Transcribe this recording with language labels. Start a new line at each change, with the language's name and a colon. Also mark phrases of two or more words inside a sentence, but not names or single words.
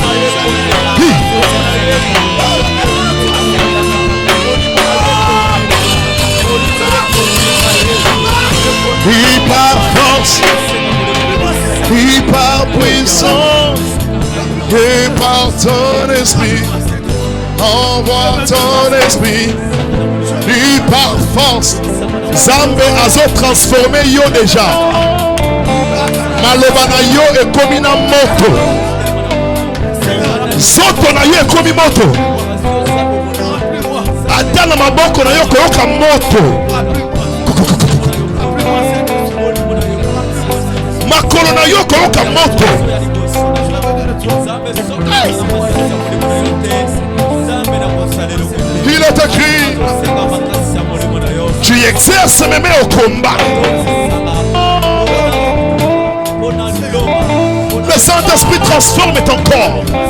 French: Il par force, il par puissance, et par ton esprit. Envoie ton esprit, lui par force. Zambé a transformé yo déjà.
Lingala: Malobana yo
French: est comme une moto.
Lingala: Zoto na yo
French: est comme une moto.
Lingala: Atana maboko na yo koyoka moto. Makolo na yo koyoka moto.
French: Il est écrit, tu exerces même au combat. Le Saint-Esprit transforme ton corps.